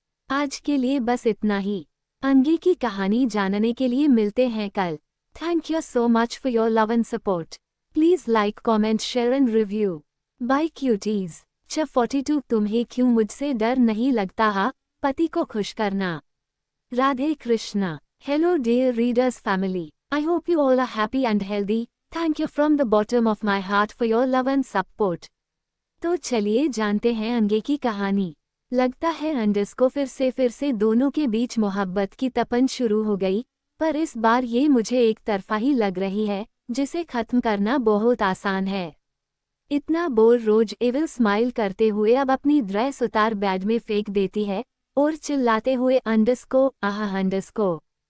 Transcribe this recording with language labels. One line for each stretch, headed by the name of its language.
Hindi: आज के लिए बस इतना ही। आगे की कहानी जानने के लिए मिलते हैं कल।
English: Thank you so much for your love and support. Please like comment share and review. Bye cuties.
Hindi: 42 तुम्हें क्यों मुझसे डर नहीं लगता? हा पति को खुश करना। Radhe Krishna.
English: Hello dear readers family, I hope you all are happy and healthy. Thank you from the bottom of my heart for your love and support.
Hindi: तो चलिए जानते हैं आगे की कहानी। लगता है अंडरस्को फिर से दोनों के बीच मोहब्बत की तपन शुरू हो गई, पर इस बार ये मुझे एक तरफा ही लग रही है, जिसे खत्म करना बहुत आसान है। इतना बोल रोज एविल स्माइल करते हुए अब अपनी ड्रेस उतार बैग में फेंक देती है और चिल्लाते हुए, अंडरस्को आह अंडरस्को।